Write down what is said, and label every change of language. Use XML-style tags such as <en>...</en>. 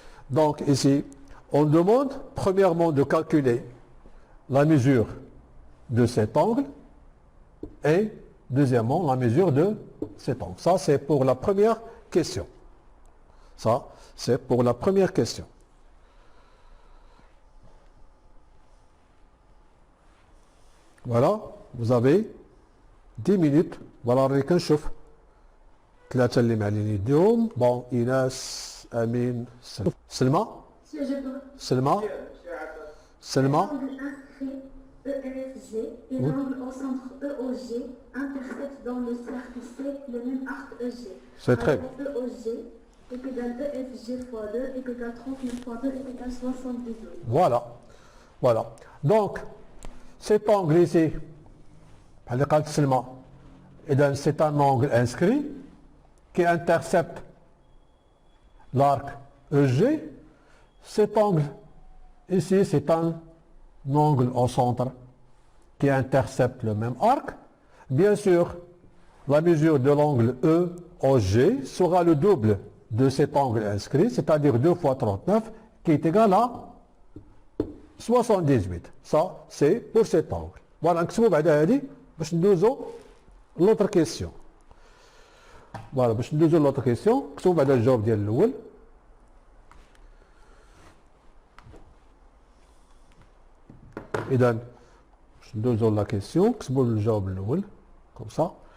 <fr>Donc ici on demande premièrement de calculer la mesure de cet angle et deuxièmement la mesure de cet angle. Ça c'est pour la première question. Ça c'est pour la première question. Voilà, vous avez 10 minutes.</fr> <ar>voilà راني كنشوف ثلاثة اللي معلين يديهم. بون إيناس أمين سلمى سلمى سلمى</ar> <fr>EFG et l'angle au centre EOG intercepte dans le cercle C le même arc EG. C'est très bien. EOG est égal à EFG fois 2 est égal à 39 fois 2 est égal à 78. Voilà. Voilà. Donc, cet angle ici, c'est un angle inscrit qui intercepte l'arc EG. Cet angle ici, c'est un angle au centre qui intercepte le même arc. Bien sûr, la mesure de l'angle EOG sera le double de cet angle inscrit, c'est-à-dire 2 fois 39, qui est égal à 78. Ça, c'est pour cet angle.</fr> <ar>Voilà, نكتبوا بعدا هذه باش ندوزو</ar> <fr>l'autre question.</fr> <ar>Voilà, باش ندوزو</ar> <fr>l'autre question,</fr> <ar>نكتبوا بعدا الجواب ديال الأول. إذا باش ندوزو</ar> <fr>la question,</fr> <ar>نكتبوا الجواب الأول,</ar> <fr>comme ça.</fr>